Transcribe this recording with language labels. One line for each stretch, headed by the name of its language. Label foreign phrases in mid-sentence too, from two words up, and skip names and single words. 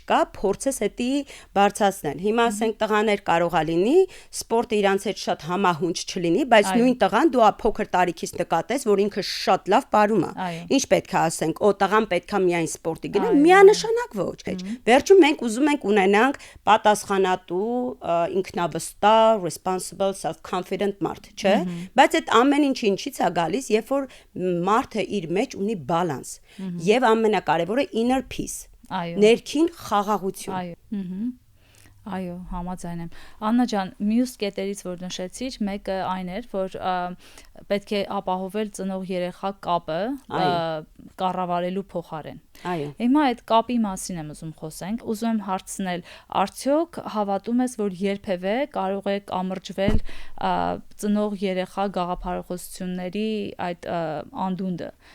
Armenian: կա, փորձես հետի բարձրացնել։ Հիմա ասենք տղաներ կարող է լինի, սպորտը իրանց հետ շատ համահունչ չլինի, բայց նույն տղան դու փոքր տարիքից նկատես, որ ինքը շատ լավ պարում է։ Ինչ պետք է ասենք, տղան պետք է միայն սպորտի գնա, միանշանակ ոչ։ Վերջում մենք ուզում ենք ունենանք պատասխանատու, ինքնավստահ,
English: responsible, self-confident
Armenian: մարդ, չէ՞։ Բայց այդ ամեն ինչը ինչից է գալիս, երբ որ մարդը իր մեջ ունի բալանս եւ ամենակարևորը
English: inner peace,
Armenian: ներքին խաղաղություն։ Այո, համաձայն եմ։ Աննա ջան, մյուս կետերից որ նշեցիր, մեկը այն էր, որ պետք է ապահովել ծնող-երեխա կապը կառավարելու փոխարեն։ Այո։ Հիմա այդ կապի մասին եմ ուզում խոսենք, ուզում եմ հարցնել, արդյոք հավատում ես, որ երբևէ կարող է կամրջվել ծնող-երեխա գաղափարախոսությունների այդ անդունդը։